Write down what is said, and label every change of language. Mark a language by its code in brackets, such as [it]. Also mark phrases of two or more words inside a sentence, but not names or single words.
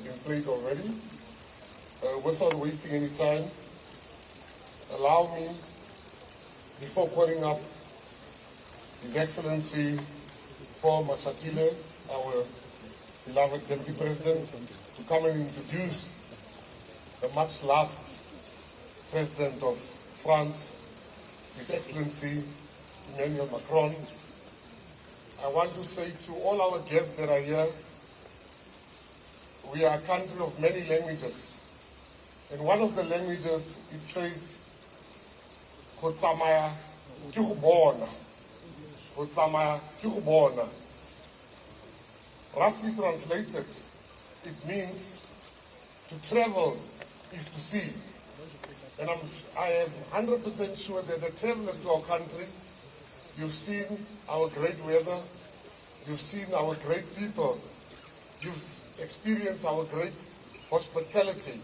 [en] been played already, without wasting any time, allow me, before calling up His Excellency Paul Mashatile, our beloved Deputy President, to come and introduce the much-loved President of France, His Excellency Emmanuel Macron. I want to say to all our guests that are here, we are a country of many languages. And one of the languages, it says, [tn] go tsamaya ke go bona. Go tsamaya ke go bona. [en] Roughly translated, it means to travel is to see. And I am 100% sure that the travelers to our country, You've seen our great weather. You've seen our great people. You've experienced our great hospitality.